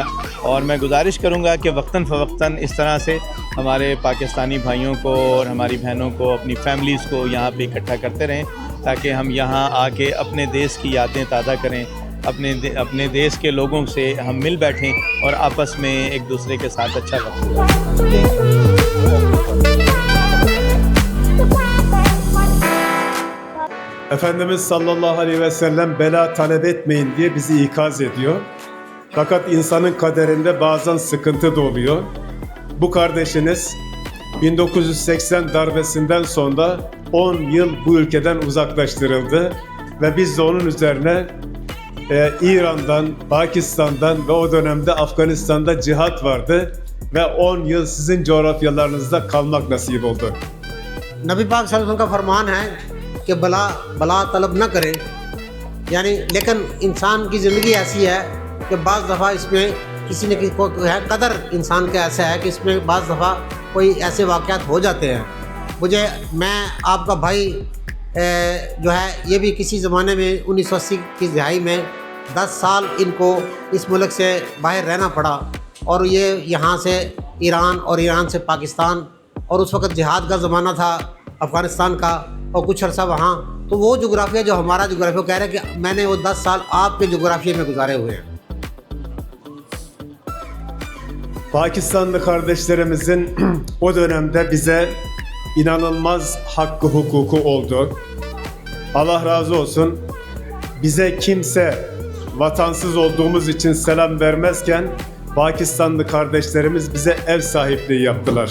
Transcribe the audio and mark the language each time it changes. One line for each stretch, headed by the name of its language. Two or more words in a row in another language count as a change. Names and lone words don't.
Urdu: اور میں گزارش کروں گا کہ وقتاً فوقتاً اس طرح سے ہمارے پاکستانی بھائیوں کو اور ہماری بہنوں کو، اپنی فیملیز کو یہاں پہ اکٹھا کرتے رہیں تاکہ ہم یہاں آ کے اپنے دیس کی یادیں تازہ کریں، اپنے دیس کے لوگوں سے ہم مل بیٹھیں اور آپس میں ایک دوسرے کے ساتھ اچھا وقت.
Turkish: Efendimiz
Arabic: صلى الله عليه وسلم
Turkish: bela talep etmeyin diye bizi ikaz ediyor. Fakat insanın kaderinde bazen sıkıntı da oluyor. Bu kardeşiniz 1980 darbesinden sonra 10 yıl bu ülkeden uzaklaştırıldı ve biz de onun üzerine İran'dan, Pakistan'dan ve o dönemde Afganistan'da cihat vardı ve 10 yıl sizin coğrafyalarınızda kalmak nasip oldu.
Urdu: نبی پاک
Arabic: صلى الله عليه وسلم
Urdu: کا فرمان ہے کہ بلا طلب نہ کریں، یعنی لیکن انسان کی زندگی ایسی ہے کہ بعض دفعہ اس میں کسی نہ کسی کو ہے قدر انسان کا ایسا ہے کہ اس میں بعض دفعہ کوئی ایسے واقعات ہو جاتے ہیں. میں آپ کا بھائی جو ہے یہ بھی کسی زمانے میں 1980 کی دہائی میں 10 سال ان کو اس ملک سے باہر رہنا پڑا اور یہ یہاں سے ایران اور ایران سے پاکستان اور اس وقت جہاد کا زمانہ تھا افغانستان کا اور کچھ عرصہ وہاں، تو وہ جوگرافیا جو ہمارا جوگرافیا کہہ رہے ہیں کہ میں نے وہ 10 سال آپ کے جوگرافیا میں گزارے ہوئے ہیں.
Turkish: Pakistanlı kardeşlerimizin o dönemde bize inanılmaz hakkı hukuku oldu. Allah razı olsun. Bize kimse vatansız olduğumuz için selam vermezken Pakistanlı kardeşlerimiz bize ev sahipliği yaptılar.